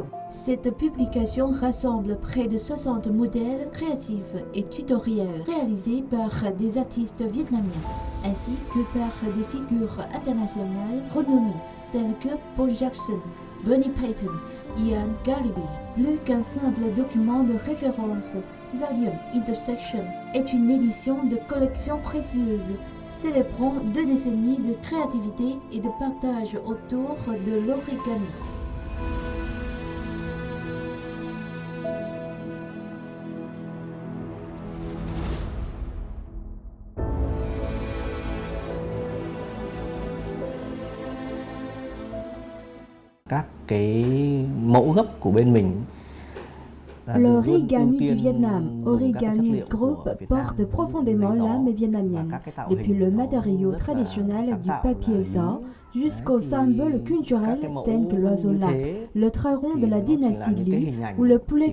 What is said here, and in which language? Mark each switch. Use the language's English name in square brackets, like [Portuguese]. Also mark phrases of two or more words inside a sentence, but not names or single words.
[French] Cette publication rassemble près de 60 modèles créatifs et tutoriels réalisés par des artistes vietnamiens, ainsi que par des figures internationales renommées telles que Paul Jackson, Bonnie Payton, Ian Gariby. Plus qu'un simple document de référence, Giao Điểm Intersection est une édition de collection précieuse, célébrant 2 décennies de créativité et de partage autour de l'origami. [Vietnamese] Các cái mẫu gấp của bên mình. [French] L'origami du Vietnam, Origami Group, porte profondément l'âme vietnamienne, depuis le matériau traditionnel du papier gió jusqu'aux symboles culturels tels que l'oiseau lac, le traron de la dynastie Lý ou le poulet.